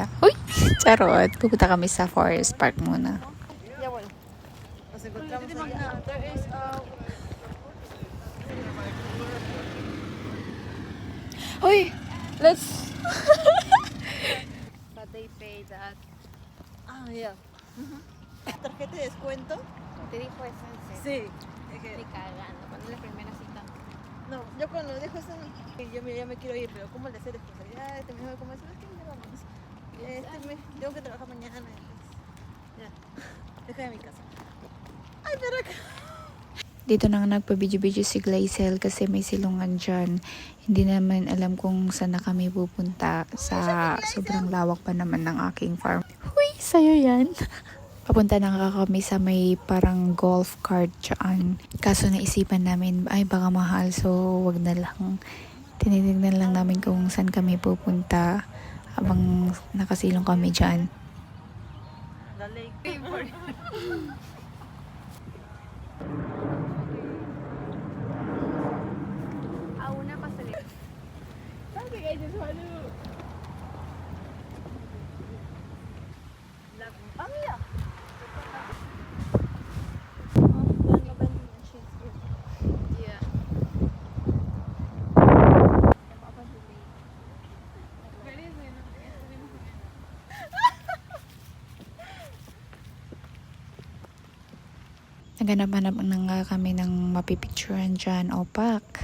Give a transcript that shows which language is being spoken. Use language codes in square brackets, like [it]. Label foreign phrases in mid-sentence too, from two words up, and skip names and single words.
[tl] Uy! Charot! Pupunta kami sa Forest Park muna. [es] Ya bueno. Nos encontramos allá. [en] There is Uy! Let's... but they pay that. Ah, yeah. [es] ¿Tarjeta de descuento? Te dijo eso en serio. Sí. Es que- Ni cagando. Cuando es la primera cita. no, yo cuando dejo eso, yo ya me quiero ir, pero ¿cómo le hacer responsabilidad? Este mes ¿cómo es? ¿Sabes qué? Ya vamos. Este mes tengo que trabajar mañana. Entonces, ya. Deja de mi casa. Ay, pero acá. [tl] Dito na nga nagpa-video-video si Glazel kasi may silungan dyan. Hindi naman alam kung saan na kami pupunta sa sobrang lawak pa naman ng aking farm. Huy! Sa'yo yan! Papunta na nga kami sa may parang golf cart dyan. Kaso naisipan namin, ay baka mahal so wag na lang. Tinitignan lang namin kung saan kami pupunta habang nakasilong kami dyan. [es] La ley. A una pastelera. Ah, mira. [en] Yeah. [tl] Naghanap-hanap na nga kami ng mapipicturean dyan, opak.